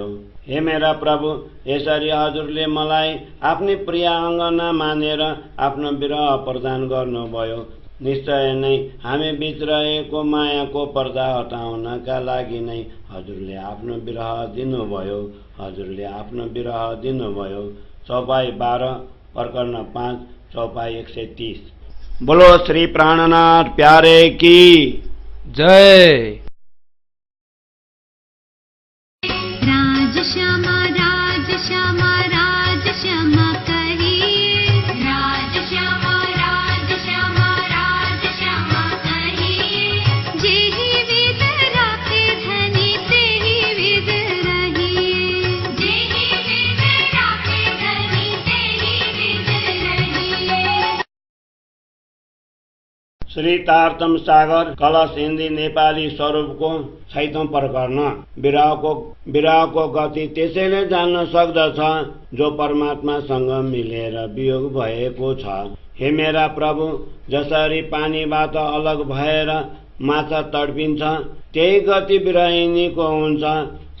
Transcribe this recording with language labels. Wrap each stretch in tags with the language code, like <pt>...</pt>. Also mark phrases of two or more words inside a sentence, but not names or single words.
<ne>हे मेरा प्रभु, यसरी हजुरले मलाई आफ्नै प्रिय अङ्गना मानेर आफ्नो विरह प्रदान गर्नुभयो। निश्चय नै हामी बीच रहेको मायाको पर्दा हटाउनका लागि नै हजुरले आफ्नो विरह दिनुभयो। हजुरले आफ्नो विरह दिनुभयो। चौपाई 12 प्रकरण 5 चौपाई 130।</ne> <hi>बोलो श्री प्राणनाथ प्यारे की जय। राज श्यामा राज श्यामा राज श्यामा कहिए। राज श्यामा राज श्यामा राज श्यामा कहिए। जेहि विद राखे धनी तेहि विद रहिए। जेहि विद राखे धनी तेहि विद रहिए।</hi> <ne>श्री तारतम सागर कलश हिन्दी नेपाली स्वरूपको 6औं प्रकरण। विरहको गति त्यसैले जान्न सक्दछ जो परमात्मासँग मिलेर वियोग भएको छ। हे मेरा प्रभु, जसरी पानीबाट अलग भएर माछा तडपिन्छ, त्यही गति विरहिनीको हुन्छ।</ne>